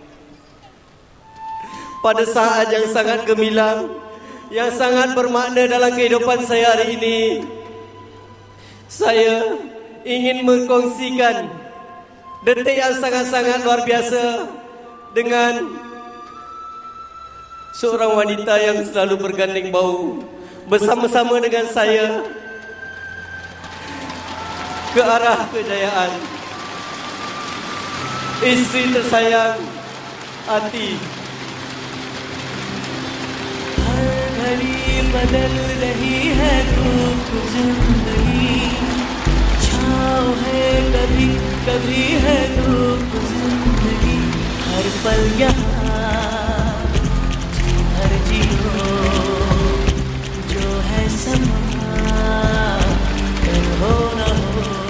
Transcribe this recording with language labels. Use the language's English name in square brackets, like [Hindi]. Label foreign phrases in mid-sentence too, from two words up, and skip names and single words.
[Malay] Pada saat yang sangat gemilang, yang sangat bermakna dalam kehidupan saya hari ini, Saya ingin berkongsikan detik yang sangat-sangat luar biasa dengan seorang wanita yang selalu bergandeng bahu bersama-sama dengan saya ke arah kejayaan. Isteri tersayang Ati. [Hindi] हर घड़ी बदल रही है धूप जिंदगी, छाँव है कभी कभी है धूप जिंदगी, हर पल यहाँ जी भर जियो, जो है समा कल हो न हो।